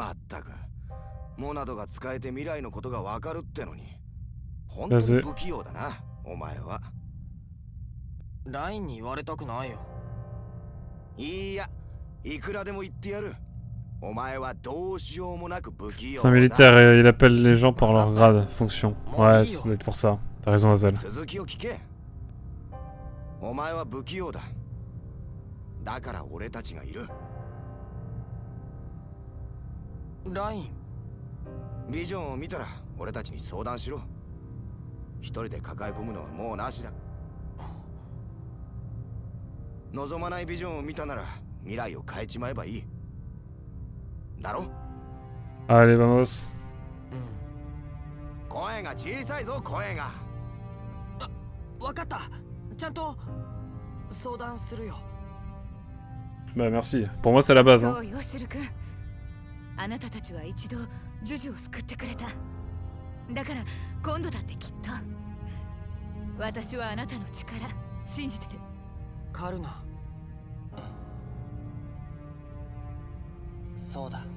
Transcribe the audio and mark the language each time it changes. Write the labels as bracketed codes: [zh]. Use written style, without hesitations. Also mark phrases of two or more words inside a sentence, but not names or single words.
[ja] ったくモナドが使えて未来のことがわかるってのに本当に不器用だなお前は。ラインに言われたくないよ。いやいくらでも言ってやる。お前はどうしようもなく不器用 [fr] C'est un [ja] だ。 [fr] militaire, il appelle les gens par leur grade, fonction. Ouais, c'est pour ça. T'as raison, Azel. [ja] 続きを聞け。お前は不器用だ。だから俺たちがいる。ライン。ビジョンを見たら俺たちに相談しろ。一人で抱え込むのはもうなしだ。望まないビジョンを見たなら未来を変えちまえばいい。だろ？ [fr] Allez, vamos. [ja] 声が小さいぞ声が。わかった。ちゃんと相談するよ。 [fr] Bah merci. Pour moi, c'est la base. [ja] そ [fr] Hein. [ja] うよシル君。あなたたちは一度ジュジュを救ってくれた。だから今度だってきっと。私はあなたの力信じてる。カルナ。そうだ。